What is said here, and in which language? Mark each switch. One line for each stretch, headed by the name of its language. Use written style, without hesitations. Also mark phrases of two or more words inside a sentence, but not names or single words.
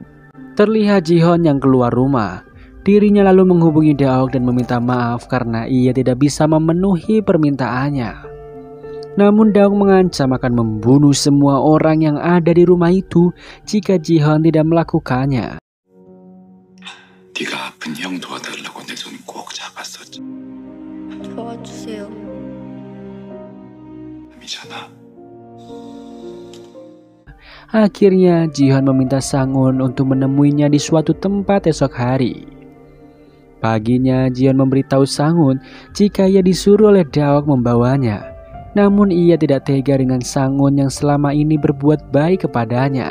Indonesian: Terlihat Ji-hyun yang keluar rumah. Dirinya lalu menghubungi Daok dan meminta maaf karena ia tidak bisa memenuhi permintaannya. Namun Daok mengancam akan membunuh semua orang yang ada di rumah itu jika Ji-hyun tidak melakukannya.
Korean: 네가 아픈 형 도와달라고 내 손 꼭 잡았었지. 도와주세요. 미잖아.
Indonesian: Akhirnya Jihan meminta Sang-un untuk menemuinya di suatu tempat esok hari. Paginya Jihan memberitahu Sang-un jika ia disuruh oleh Daok membawanya. Namun ia tidak tega dengan Sang-un yang selama ini berbuat baik kepadanya.